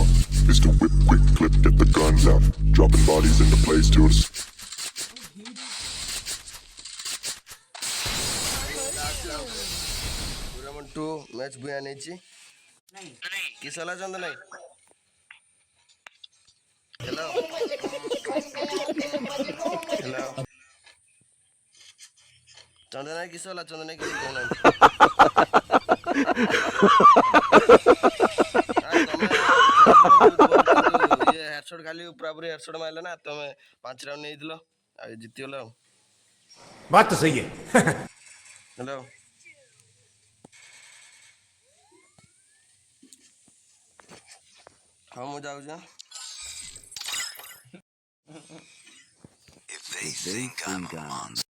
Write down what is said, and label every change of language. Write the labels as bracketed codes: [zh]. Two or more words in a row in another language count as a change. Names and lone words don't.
[en] Mr. Whip, quick clip, get the guns out. Dropping bodies in the place till the [or] ପୁରା ଟୁର୍ଣ୍ଣାମେଣ୍ଟ 2 ମ୍ୟାଚ୍ ବି ଆଣିଛି କିସ ହେଲା ଚନ୍ଦ ନାଇଁ ହ୍ୟାଲୋ ହ୍ୟାଲୋ ଚନ୍ଦ ନାଇଁ କିସ ହେଲା ଚନ୍ଦ ନାଇଁ କିଛି କହୁନାହାନ୍ତି ଇଏ ହେଡସଟ୍ ଖାଲି ପୁରାପୁରି ହେଡସଟ୍ ମାରିଲେ ନା ତମେ 5 ରାଉଣ୍ଡ ନେଇଥିଲ ଆଉ ଜିତିଗଲ ଆଉ [hi] बात तो सही है [or] ହ୍ୟାଲୋ ହଁ ମୁଁ ଯାଉଛି [en] If they think I'm a monster.